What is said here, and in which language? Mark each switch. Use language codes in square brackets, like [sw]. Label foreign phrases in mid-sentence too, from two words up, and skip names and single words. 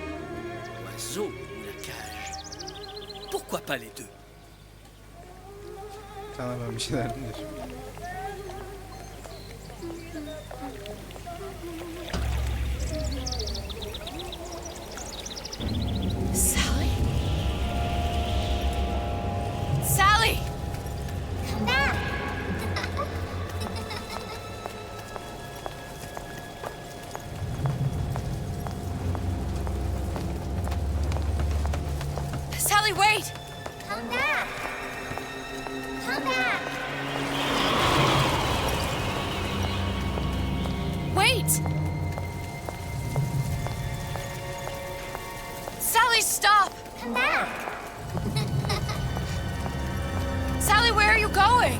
[fr] Oiseau ou la cage? Pourquoi pas les deux? [tr] Sana ben bir şeyler dinlerim. [en] Sally? Sally! Sally, wait! Come back! Come back! Wait! Sally, stop! Come back! Sally, where are you going?